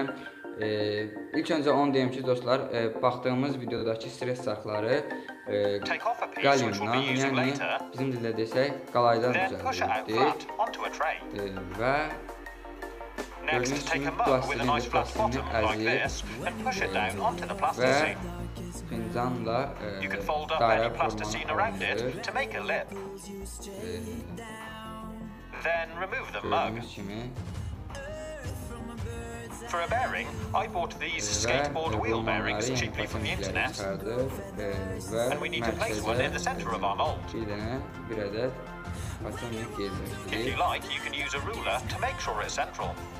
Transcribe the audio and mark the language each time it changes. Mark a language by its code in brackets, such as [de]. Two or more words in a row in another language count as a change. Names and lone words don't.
[az] İlk öncə onu deyim ki, dostlar, baxdığımız videodakı stres çarxları Galliumdan, yəni bizim dildə desək, qalaydan düzəldildi və gördüyünüz kimi plastilini əzib və fincanla dairə formanı gördüyünüz kimi [en] For a bearing, I bought these skateboard wheel bearings cheaply from the internet, and we need to place one in the center of our mold. If you like, you can use a ruler to make sure it's central.